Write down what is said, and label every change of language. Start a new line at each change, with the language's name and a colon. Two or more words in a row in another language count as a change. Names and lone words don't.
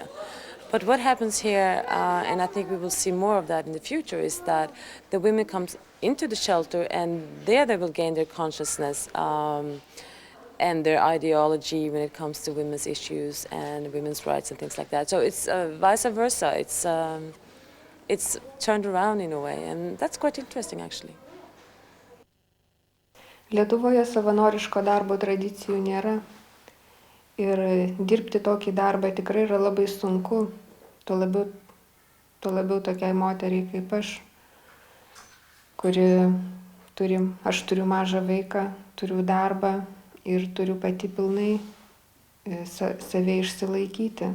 English: But what happens here, and I think we will see more of that in the future, is that the women come into the shelter and there they will gain their consciousness and their ideology when it comes to women's issues and women's rights and things like that. So it's vice versa. It's turned around in a way, and that's quite interesting actually.
Lithuanian: Lietuvoje savanoriško darbo tradicijų nėra. Ir dirbti tokį darbą tikrai yra labai sunku, tuo labiau tokiai moteriai kaip aš, aš turiu mažą vaiką, turiu darbą ir turiu pati pilnai save išsilaikyti.